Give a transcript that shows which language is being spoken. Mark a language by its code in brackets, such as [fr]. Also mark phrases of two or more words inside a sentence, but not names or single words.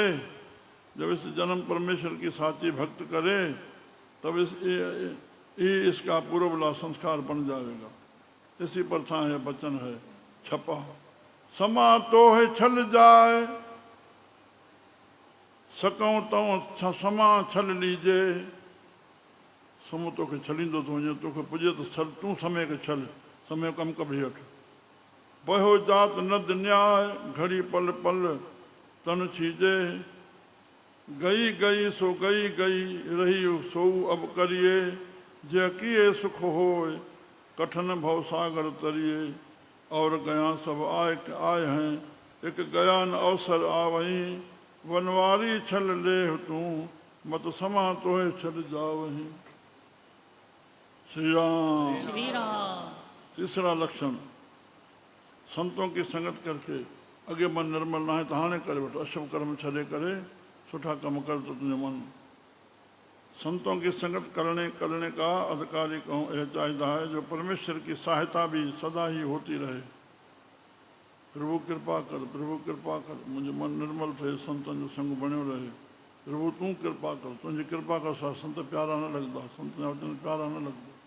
[hi] जब इस जन्म परमेश्वर की साची भक्त करे तब इसका पूर्वला संस्कार बन जाएगा। इसी पर था यह वचन है छपा, समा तो है छल जाए, सकूं तो समा छल लीजे। [sd] समूह तोखे छलींदो थो वञे, तोखे पुॼे त छल, तूं समय खे छल, समय कमु कढी वठ। [hi] बहो जात नद न्याय, घड़ी पल पल तन छीजे। गई गई सो गई गई, रही सो अब करिए। जे किए सुख होए, कठिन भव सागर तरिए। और गया सब आए हैं, एक गया न अवसर आवहीं। वनवारी छल ले तू, मत समा तोहे छल जावहीं। श्री राम। श्री राम। तीसरा लक्षण, संतों की संगत करके [sd] अगे मन निर्मल ना है तो हाणे करे वठ, अशुभ कर्म छॾे करे सुठा कम कर तो तुझे मन। [hi] संतों की संगत करने का अधिकारी कहूँ यह चाहिदा है, जो परमेश्वर की सहायता भी सदा ही होती रहे। [sd] प्रभु कृपा कर, प्रभु कृपा कर, मुझे मन निर्मल थे, संतन जो संग बणियो रहे। [hi] प्रभु तू कृपा कर, तुझी कृपा का साथ संत प्यारा न लगता, संत जा वचन प्यारा न लगता।